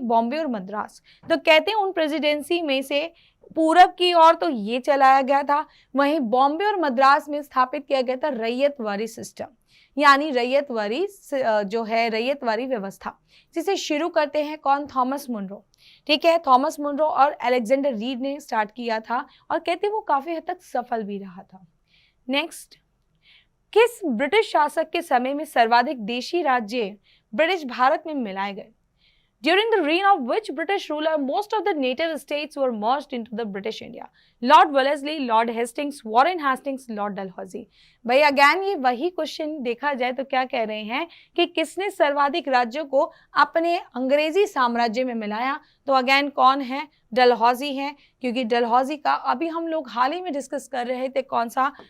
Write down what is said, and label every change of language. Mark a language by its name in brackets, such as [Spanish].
[Hindi] बॉम्बे और मद्रास। तो कहते हैं उन प्रेसिडेंसी में से पूरब की ओर तो ये चलाया गया था, वहीं बॉम्बे और मद्रास में स्थापित किया गया था रैयतवारी सिस्टम, यानी रैयतवारी जो है रैयतवारी व्यवस्था, जिसे शुरू करते हैं कौन? थॉमस मुनरो, ठीक है, थॉमस मुनरो और अलेक्जेंडर रीड ने स्टार्ट किया था, और कहते हैं वो काफी हद तक सफल भी रहा था। नेक्स्ट, किस ब्रिटिश शासक के समय में सर्वाधिक देशी राज्य ब्रिटिश भारत में मिलाए गए? [English] During the reign of which British ruler most of the native states were merged into the British India? Lord Wellesley, Lord Hastings, Warren Hastings, Lord Dalhousie। [Hindi] भाई अगेन ये वही क्वेश्चन देखा जाए तो क्या कह रहे हैं कि किसने सर्वाधिक राज्यों को अपने अंग्रेजी साम्राज्य में मिलाया? तो अगेन कौन है? डलहौजी है, क्योंकि डलहौजी का अभी हम लोग हाल ही में डिस्कस कर रहे थे कौन सा?